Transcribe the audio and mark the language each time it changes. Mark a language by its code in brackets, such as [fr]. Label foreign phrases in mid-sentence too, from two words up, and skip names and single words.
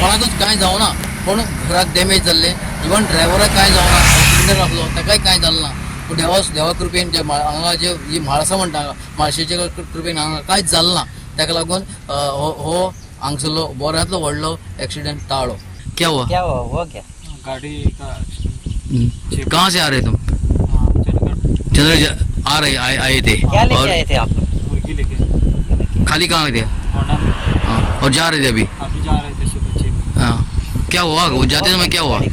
[kok] कोणाकूच कांय जावना पूण घराक डॅमेज जाल्ले इवन ड्रायव्हराक कांय जावना सिलिंडर आसलो ताकाय कांय जालें ना पूण देवा कृपेन जे हांगा जे ही म्हाळसा म्हणटा म्हाळशेच्या कृपेन हांगा कांयच जालें ना ताका लागून हो हांगसरलो बऱ्यांतलो व्हडलो एक्सिडेंट टाळ्ळो. [hi] क्या हुआ? हुआ क्या? गाड़ी का कहाँ से आ रहे तुम? चंद्र आ रहे आए थे क्या लेके और आए थे आप? मुर्गी लेके खाली कहाँ थे? होना में हाँ, और जा रहे थे अभी? अभी जा रहे थे सुबह 6 बजे। हाँ, क्या हुआ वो जाते समय क्या हुआ?